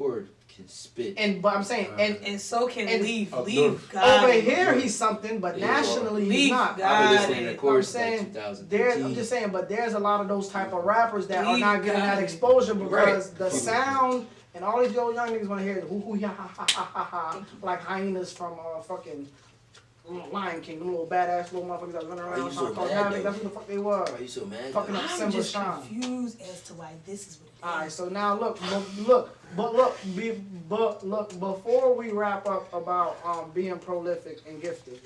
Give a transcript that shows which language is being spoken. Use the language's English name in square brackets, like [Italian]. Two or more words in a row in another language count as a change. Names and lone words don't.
[English] core can spit. But I'm saying, and so can Leaf. Up Leaf, north. God. over here he's something, but Yeah. nationally Leaf, he's not. God. I've been listening to I'm chorus saying, like 2013. I'm just saying, but there's a lot of those type of rappers that are Leave not getting that God. exposure because Right. the sound and all these young niggas want to hear hoo hoo ya ha ha ha ha ha like hyenas from fucking Lion King, them little badass little motherfuckers that run Why around you so trying to cause mad, havoc. though? That's what the fuck they were. Why you so mad? Fucking up I'm Simba just Shine. confused as to why this is what it is. All right, so now look, before we wrap up about being prolific and gifted